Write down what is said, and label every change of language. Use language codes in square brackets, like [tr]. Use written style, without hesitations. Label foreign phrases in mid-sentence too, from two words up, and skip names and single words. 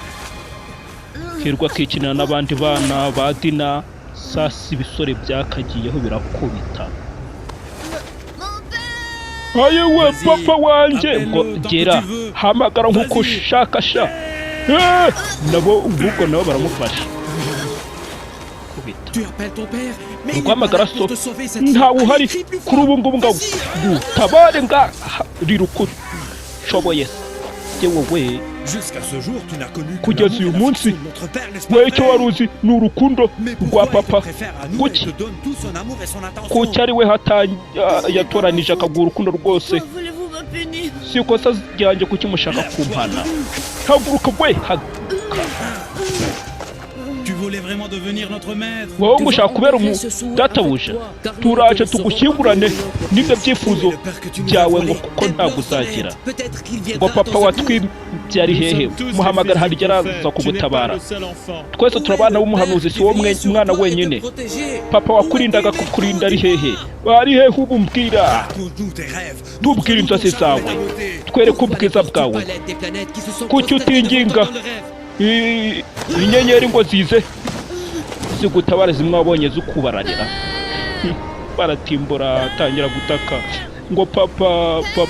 [rw] Kirwa kikinana n'abandi bana ba Dina, sasi ibisore byakagiyeho birakubita. Ayewe papa wanje, ngo gera hamagara nkuko ushaka sha. Nabo ubwo nabo baramufasha. [fr] Tu appelles ton père, mais il [rw] Guhamagara [fr] est pas là pour te sauver cette [rw] nta [fr] fois. [rw] uhari [fr] Crie plus [rw] kuri [fr] fort. [rw] ubu ngubu ngo tabare nga riruko shoboye. Yewe we. [fr] Jusqu'à ce jour, tu n'as connu que [rw] Kugeza [fr] l'amour [rw] uyu [fr] et la [rw] munsi, [fr] affection de notre père, n'est-ce pas, [rw] we icyo [fr] père? [rw] wari uzi ni urukundo [fr] Mais [rw] rwa [fr] pourquoi il te [rw] papa. [fr] préfère à nous et [rw] Kuki? [fr] te donne tout son amour et son attention? [rw] Kuki ari we yatoranije akaguha urukundo rwose. [fr] Pourquoi voulez-vous me punir? [rw] Si ikosa ryanjye kuki mushaka kumpana. Haguruka we, haguruka. [fr] Tu voulez vraiment devenir notre maître? [rw] wowe ngo ushaka kubera databuja turaje tugushyingurane n'ibyo byifuzo byawe ngo kuko ntabwo uzagira ngo papa watwibyari hehe muhamagara hari araza kugutabara twese turabana b'umuhanuzi si wowe mwana wenyine papa wakurindaga kukurinda ari hehe bari hehe ubu mbwira tubwire inzozi zawe twereke ubwiza bwawe kuki utinginga inyenyeri ngo zize zigutabara zimwe wabonye zukubararira baratimbura atangira gutaka ngo papa